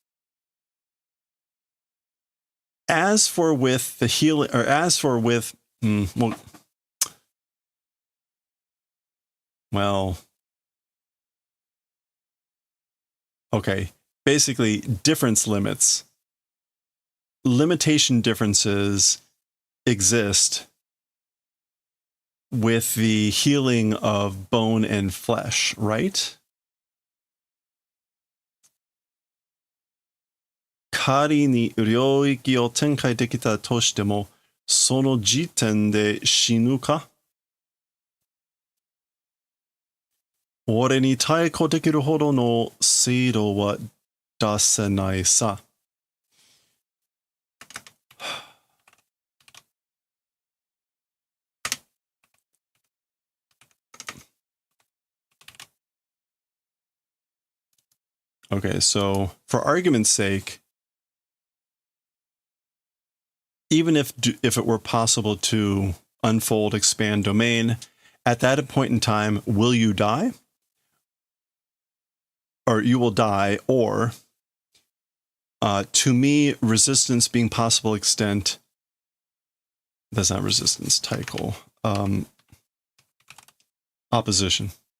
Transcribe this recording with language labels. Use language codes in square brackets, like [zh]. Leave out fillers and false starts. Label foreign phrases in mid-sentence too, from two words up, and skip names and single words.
[en] As for with the healing, or as for with, well, okay, basically difference limits. Limitation differences exist with the healing of bone and flesh, right? [ja] 仮に領域を展開できたとしても、その時点で死ぬか? 俺に対抗できるほどの精度は出せないさ. [en] Okay, so for argument's sake, even if it were possible to unfold, expand domain, at that point in time, will you die? Or you will die, or to me, resistance being possible extent, that's not resistance, taiko, opposition.